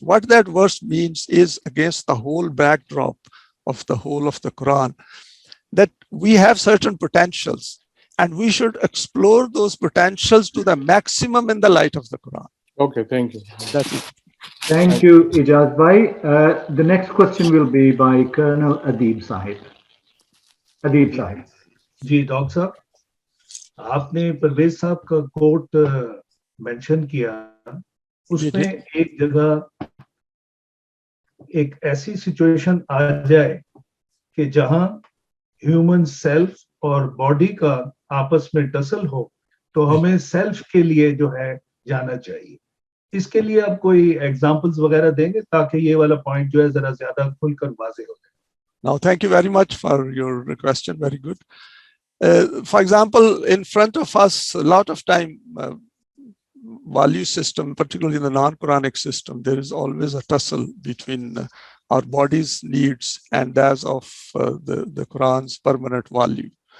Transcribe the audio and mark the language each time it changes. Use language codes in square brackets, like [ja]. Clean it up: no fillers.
[en] What that verse means is against the whole backdrop of the whole of the Quran, that we have certain potentials and we should explore those potentials to the maximum in the light of the Quran. Okay, thank you. That is. Thank you, Ijaz Bhai. The next question will be by Colonel Adib Sahib. Adib Sahib. [hi] Ji doctor साहब, आपने परवेज साहब का coat mention किया, उसमें एक जगह एक ऐसी सिचुएशन आ जाए कि जहां ह्यूमन सेल्फ और बॉडी का आपस में टसल हो, तो हमें सेल्फ के लिए जो है जाना चाहिए. इसके लिए आप कोई एग्जांपल्स वगैरह देंगे ताकि ये वाला पॉइंट जो है जरा ज्यादा खुलकर वाज़ेह हो जाए. [en] Now, thank you very much for your question. Very good. For example, in front of us, a lot of time, value system, particularly in the non-Quranic system, there is always a tussle between our body's needs and that of the Quran's permanent value.